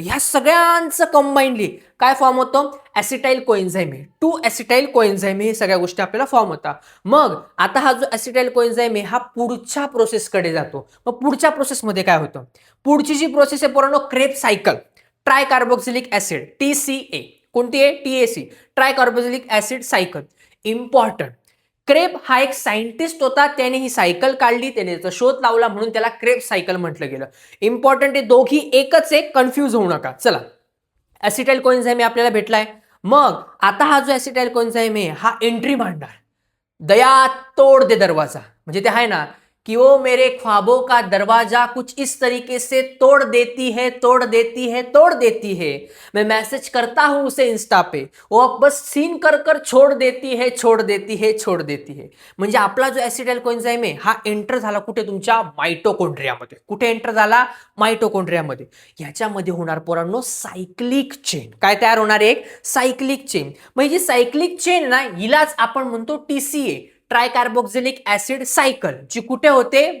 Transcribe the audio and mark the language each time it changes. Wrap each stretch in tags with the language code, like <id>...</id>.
<mr>ह्या सगळ्यांचं कंबाईनली काय फॉर्म होतं? ऍसिटाइल कोएन्झाइम आहे. 2 ऍसिटाइल कोएन्झाइम हे सगळ्या गोष्टी आपल्याला फॉर्म होतात. मग आता हा जो ऍसिटाइल कोएन्झाइम आहे हा पुढच्या प्रोसेसकडे जातो. मग पुढच्या प्रोसेसमध्ये काय होतं? पुढची जी प्रोसेस आहे पोरांनो, crab cycle. Try carboxylic acid, TCA. कोणती आहे? TAC, try carboxylic acid cycle. Important. Crab हा एक सायंटिस्ट होता, त्याने ही सायकल काढली, त्याने त्याचा शोध लावला म्हणून त्याला क्रेब सायकल म्हटलं गेलं. इम्पॉर्टंट आहे, दोघी एकच आहे, कन्फ्यूज होऊ नका. चला ऍसिटाइल कोएन्झाइम आपल्याला भेटलाय. मग आता हा जो ऍसिटाइल कोएन्झाइम आहे हा एंट्री मांडणार.</mr> <hi>दया तोड़ दे दरवाजा</hi> <mr>म्हणजे ते आहे ना</mr> <hi>कि वो मेरे ख्वाबों का दरवाजा कुछ इस तरीके से तोड़ देती है, तोड़ देती है, तोड़ देती है. मैं मैसेज करता हूं उसे इंस्टा पे, वो अब बस सीन कर कर छोड़ देती है, छोड़ देती है, छोड़ देती है.</hi> <mr>म्हणजे आपला जो ऍसिटाइल कोएन्झाइम आहे हा एंटर झाला कुठे? तुमच्या मायटोकॉन्ड्रियामध्ये. कुठे एंटर झाला? मायटोकॉन्ड्रियामध्ये. याच्यामध्ये होणार पोरांनो सायक्लिक चेन. काय तयार होणार? एक सायक्लिक चेन. म्हणजे सायक्लिक चेन ना हिलाच आपण म्हणतो TCA, try carboxylic acid cycle, जी कुठे होते?</mr>